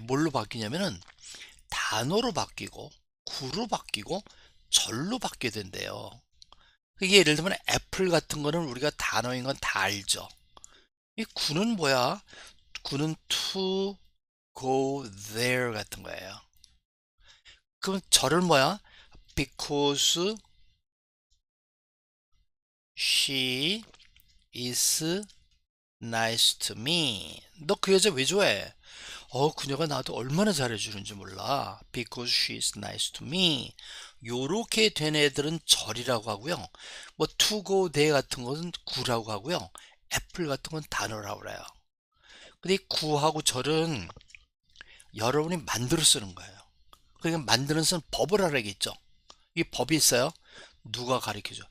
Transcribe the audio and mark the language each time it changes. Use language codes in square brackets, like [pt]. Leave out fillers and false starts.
[ko] 뭘로 바뀌냐면은 단어로 바뀌고 구로 바뀌고 절로 바뀌어야 된대요. 이게 예를 들면 애플 같은 거는 우리가 단어인 건 다 알죠. 이 구는 뭐야? 구는 [en] to go there [ko] 같은 거예요. 그럼 절은 뭐야? [en] because she is nice to me. [ko] 너 그 여자 왜 좋아해? 그녀가 나도 얼마나 잘해주는지 몰라. [en] Because she is nice to me. [ko] 요렇게 된 애들은 절이라고 하고요. 뭐 [en] to go there [ko] 같은 것은 구라고 하고요. 애플 같은 건 단어라고 그래요. 근데 이 구하고 절은 여러분이 만들어 쓰는 거예요. 그러니까 만드는 쓰는 법을 알아야겠죠. 이 법이 있어요. 누가 가르쳐줘?